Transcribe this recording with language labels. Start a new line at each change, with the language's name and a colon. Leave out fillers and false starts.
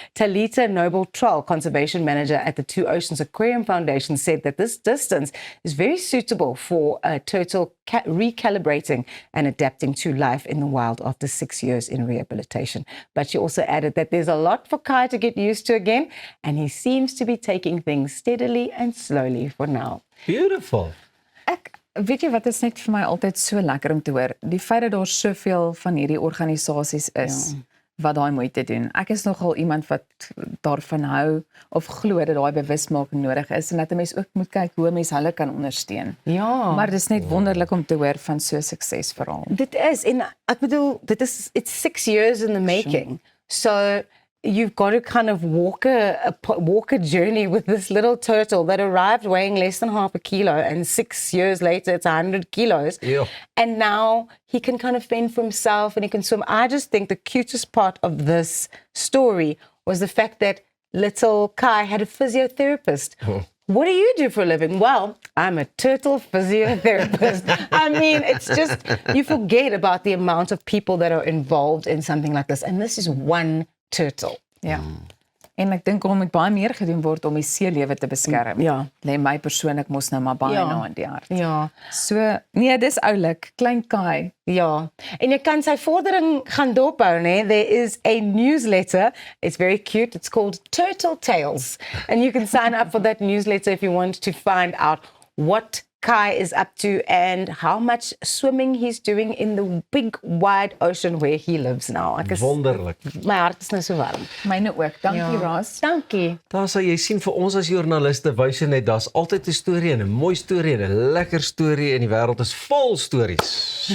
English: Talita Noble-Troll, conservation manager at the Two Oceans Aquarium Foundation, said that this distance is very suitable for a turtle recalibrating and adapting to life in the wild after 6 years in rehabilitation. But she also added that there's a lot for Kai to get used to again, and he seems to be taking things steadily and slowly for now. Beautiful.
Afrikaans: Weet jy wat is net vir my altyd so lekker om te hoor? Die feit dat daar soveel van hierdie organisasies is wat daai moeite doen. Ek is nogal iemand wat daarvan hou of glo dat daai bewusmaking nodig is en dat 'n mens ook moet kyk hoe 'n mens hulle kan ondersteun. Ja. Maar dis net wonderlik om te hoor van so 'n suksesverhaal. Dit is, en ek bedoel,
English: it's 6 years in the making. So you've got to kind of walk a journey with this little turtle that arrived weighing less than half a kilo, and 6 years later it's 100 kilos. Yeah. And now he can kind of fend for himself and he can swim. I just think the cutest part of this story was the fact that little Kai had a physiotherapist. What do you do for a living? Well, I'm a turtle physiotherapist. I mean, it's just, you forget about the amount of people that are involved in something like this. And this is one turtle.
Afrikaans: Ja. En ek dink moet baie meer gedoen word om die seelewe te beskerm. Ja. Lê my persoonlik mos nou maar baie na in die hart. Ja. So, nee, dis oulik, klein Kai. Ja. En jy kan sy vordering gaan dophou, né?
English: There is a newsletter. It's very cute. It's called Turtle Tales. And you can sign up for that newsletter if you want to find out what Kai is up to and how much swimming he's doing in the big wide ocean where he lives now.
Afrikaans: Wonderlik. My hart is nou so warm. Myne ook. Dankie, Ras. Dankie. Daar sal jy sien vir ons as joernaliste wys jy net daar's altyd 'n storie en 'n mooi storie en 'n lekker storie en die wêreld is vol stories.